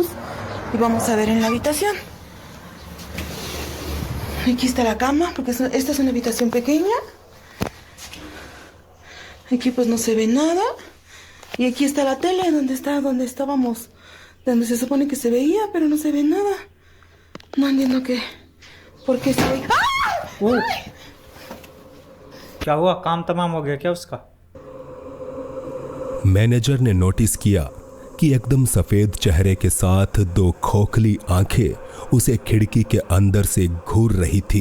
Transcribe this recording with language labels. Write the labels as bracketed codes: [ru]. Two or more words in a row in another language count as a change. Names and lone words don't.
[es] Y vamos a ver en la habitación. Aquí está la cama, porque esta es una habitación pequeña. Aquí pues no se ve nada. Y aquí está la tele, donde estábamos, donde se supone que se veía, pero no se ve nada. No entiendo por qué se ve. ¡Ah! [hi] क्या हुआ? काम तमाम हो गया क्या उसका? मैनेजर ने नोटिस किया कि एकदम सफेद चेहरे के साथ दो खोखली आंखें उसे खिड़की के अंदर से घूर रही थी।